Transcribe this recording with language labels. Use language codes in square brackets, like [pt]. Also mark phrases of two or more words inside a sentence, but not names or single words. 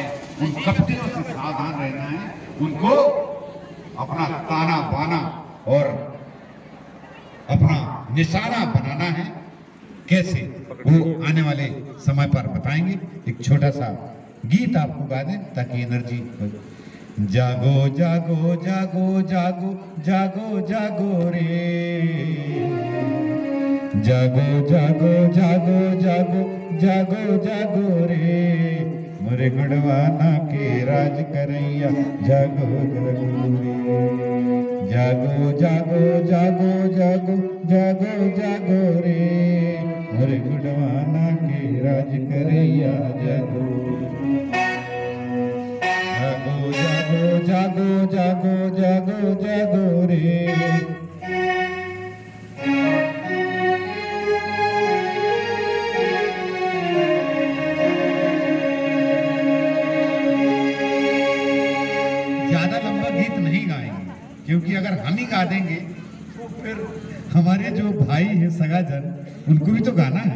[hi] उन कपटियों से सावधान रहना है, उनको अपना ताना बाना और अपना निशाना बनाना है। कैसे वो आने वाले समय पर बताएंगे। एक छोटा सा गीत आपको गा दें ताकि एनर्जी। जागो जागो जागो जागो जागो जागो रे, जागो जागो जागो जागो जागो जागो रे, मोरे गढ़वाना के राज करैया जागो जागो रे, जागो जागो जागो जागो जागो जागो रे, मोरे गढ़वाना के राज करैया जागो, जागो जागो जागो जागो जागो रे। ज्यादा लंबा गीत नहीं गाएंगे क्योंकि अगर हम ही गा देंगे तो फिर हमारे जो भाई हैं सगाजन उनको भी तो गाना है।